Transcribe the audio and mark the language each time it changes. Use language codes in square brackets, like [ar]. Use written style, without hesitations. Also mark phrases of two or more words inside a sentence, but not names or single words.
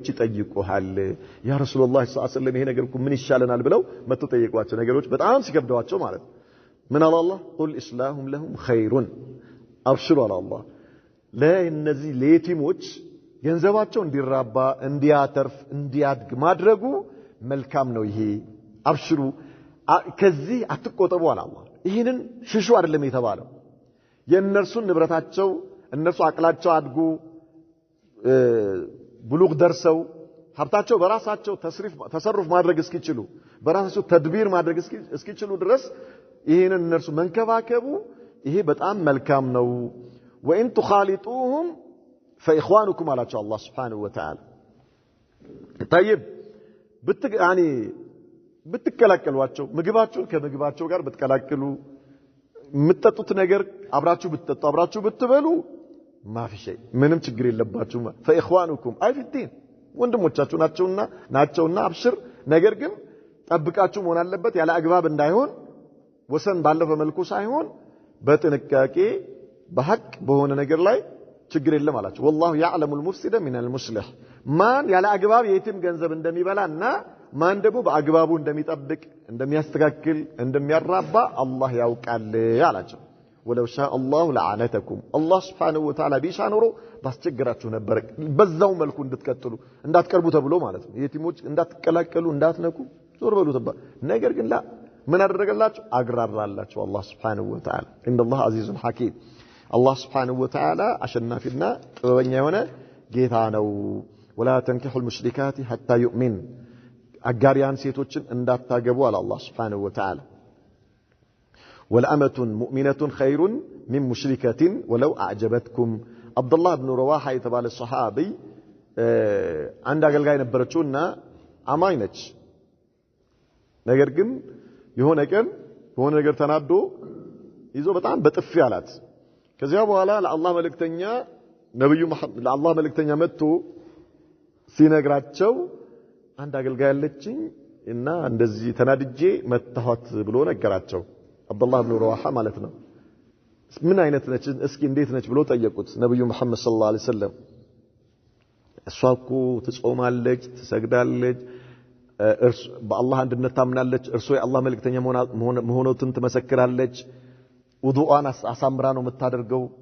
[am] ይጠይቁሃል [ar] يا رسول الله صلى الله عليه وسلم [am] ይሄ ነገር እኮ ምን ይሻለናል ብለው መጥቶ ጠየቋቸው ነገሮች በጣም ሲከብደዋቸው ማለት ምን አለ አላህ [ar] قل إصلاحهم لهم خير [am] አብሽሩ አለ አላህ ለእነዚህ ለየቲሞች ገንዘባቸው እንዲራባ እንዲያተርፍ እንዲያድግ ማድረጉ መልካም ነው ይሄ አብሽሩ ከዚህ አትቆጠቡ አለ አላህ ይሄንን ሽሹ አይደለም የተባለው የነርሱን ንብረታቸው እነሱ አቅላቸው አድጉ ብሉግ ደርሰው ሀብታቸው በራሳቸው ተሰሩፍ ማድረግ እስኪችሉ በራሳቸው ተድቢር ማድረግ እስኪችሉ ድረስ ይሄንን እነርሱ መንከባከቡ ይሄ በጣም መልካም ነው [ar] وان تخالطوهم فاخوانكم على الله سبحانه وتعالى طيب يعني [am] ብትከላከሏቸው ምግባቸውን ከምግባቸው ጋር ብትከላከሉ የምትጠጡት ነገር አብራችሁ ብትጠጡ አብራችሁ ብትበሉ [ar] مافي شيء [am] ምንም ችግር የለባችሁም فاخوانكم አይ ፍቲን ወንድሞቻችሁ ናቸውና አብሽር ነገር ግን ጠብቃችሁ መሆን አለበት ያለ አግባብ እንዳይሆን ወሰን ባለፈ መልኩ ሳይሆን በጥንቃቄ በሐቅ በሆነ ነገር ላይ ችግር የለም አላችሁ [ar] والله يعلم المفسد من المصلح [am] ማን ያለ አግባብ የቲም ገንዘብ እንደሚበላና ማን ደግሞ በአግባቡ እንደሚጠብቅ እንደሚያስተካክል እንደሚያራባ አላህ ያውቃል አላቸው [ar] ولو شاء الله لعنتكم الله سبحانه وتعالى [am] ቢሻኖሮ ባስቸግራችሁ ነበር በዛው መልኩ እንድትቀጥሉ እንዳትቀርቡ ተብሎ ማለት ነው የቲሞች እንዳትቀላቀሉ እንዳትነኩ ዞር በሉ ተባለ ነገር ግን ምን አደረገላችሁ አግራራላችሁ አላህ [ar] سبحانه وتعالى ان الله عزيز حكيم الله سبحانه وتعالى [am] አሸናፊና ጥበበኛ የሆነ ጌታ ነው [ar] ولا تنكحوا المشركات حتى يؤمن [am] አጋሪያን ሴቶችን እንዳታገቡ አለ አላህ [ar] سبحانه وتعالى والأمة مؤمنة خير من مشركة ولو أعجبتكم عبد الله بن رواحة يتبال الصحابي عند [am] አገልጋይ ነበረችውና አማኝ ነች ነገር ግን የሆነ ነገር ተናዶ ይዞ በጣም በጥፊ አላት ከዚያ በኋላ ለአላህ መልእክተኛ ነብዩ መሐመድ ለአላህ መልእክተኛ መጥቶ ሲነግራቸው አንድ አገልጋይ አለችኝ እና እንደዚህ ተናድጄ መታኋት ብሎ ነገራቸው አብዱላህ ኢብኑ ረዋሃ ማለት ነው ምን አይነት ነች እስኪ እንዴት ነች ብሎ ጠየቁት ነብዩ መሐመድ [ar] صلى الله عليه وسلم [am] እሷ እኮ ትጾማለች ትሰግዳለች በአላህ አንድነት ታምናለች እርሱ የአላህ መልእክተኛ መሆኑን ትመሰክራለች ውዱአን አሳምራ ነው የምታደርገው